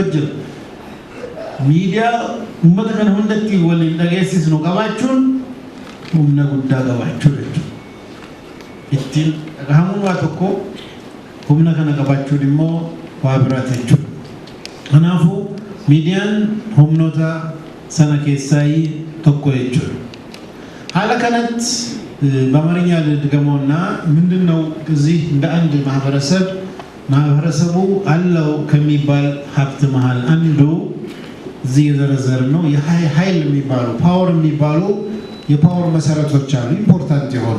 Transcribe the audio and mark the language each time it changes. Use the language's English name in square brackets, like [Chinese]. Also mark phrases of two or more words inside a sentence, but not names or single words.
[Oromo] jira miidiyaa ummata kana hundatti waliin dhageessisnu qabaachuun humna guddaa qabaachuu jechuudha ittiin dhagahamumaa tokko humna kana qabaachuun immoo waa biraati jechuudha kanaafuu miidiyaan humnoota sana keessaa tokko jechuudha hala kanat [Amharic] በአማርኛ ልድገመውና ምንድነው እዚህ እንደ አንድ ማህበረሰቡ አለው ከሚባል ሀብት መሃል አንዱ እዚህ የዘረዘር ነው የኃይል የሚባሉ ፓወር የሚባሉ የፓወር መሰረቶች አሉ ኢምፖርታንት የሆኑ